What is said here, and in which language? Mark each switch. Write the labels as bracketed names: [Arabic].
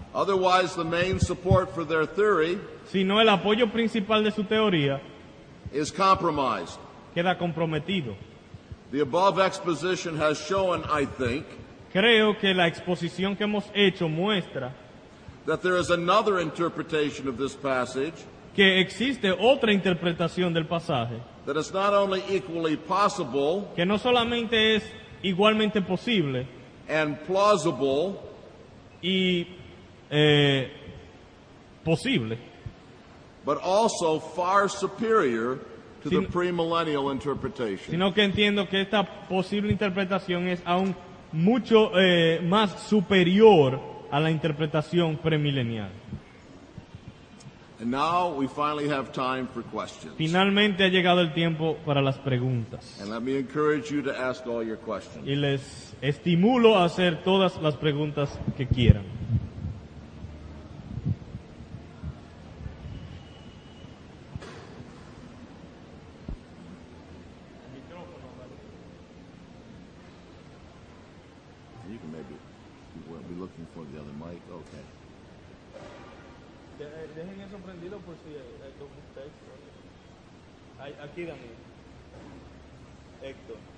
[English] Otherwise, the main support for their theory [Spanish] Sino el apoyo principal de su teoría [English] is compromised. [Spanish] queda comprometido. [English] The above exposition has shown, I think, [Spanish] Creo que la exposición que hemos hecho muestra [English] that there is another interpretation of this passage [Spanish] que existe otra interpretación del pasaje, [English] that is not only equally possible [Spanish] que no solamente es igualmente posible [English] and plausible, [Spanish] y posible, [English] but also far superior to the [Spanish] Sin- [English] premillennial interpretation. [Spanish] sino que entiendo que esta posible interpretación es aún mucho más superior a la interpretación premilenial. [English] And now we finally have time for questions. [Spanish] Finalmente ha llegado el tiempo para las preguntas. [English] And let me encourage you to ask all your questions. [Spanish] Y les estimulo a hacer todas las preguntas que quieran. [English] You can maybe be looking for the other mic. Okay. [Spanish] Dejen eso prendido por si hay algún texto. Aquí, Daniel. Héctor.